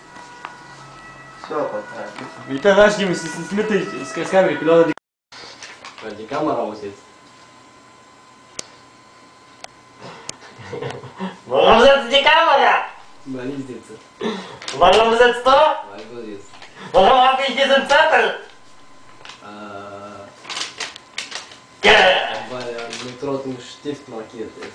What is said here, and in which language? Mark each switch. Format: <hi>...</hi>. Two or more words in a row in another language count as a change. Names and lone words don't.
<ru>Все, пока. И тогда с ними с камерой пилота.</ru> <de>Weil die Kamera aussitzt. Warum sitzt die Kamera? Weil ich sitze. Warum sitzt du? Weil du sitzt. Warum habe ich diesen Zettel? Weil er mit rotem Stift markiert ist.</de>